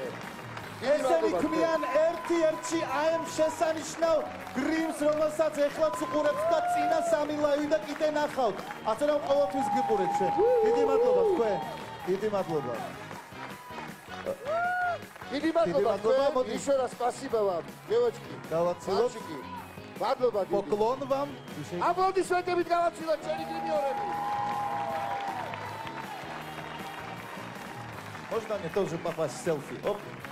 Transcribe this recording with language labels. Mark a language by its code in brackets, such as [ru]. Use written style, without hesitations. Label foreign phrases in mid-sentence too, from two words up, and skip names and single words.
[ka] ესენი ქმნიან ერთ-ერთი აემ შესანიშნავ გრიმს, რომელსაც ეხლაც უყურებთ და წინა 3 ლაივი და კიდე ნახავთ. ასე რომ ყოველთვის გიყურებთ ჩვენ. დიდი მადლობა თქვენ. დიდი მადლობა. დიდი მადლობა. [ru] Еще раз спасибо вам, девочки. [ka] გავაცილოთ. მადლობა. [ru] Поклон вам. [ka] აპლოდისმენტებით გავაცილოთ ჩვენი გრიმიორები. [ru] Можно мне тоже попасть в селфи? Оп.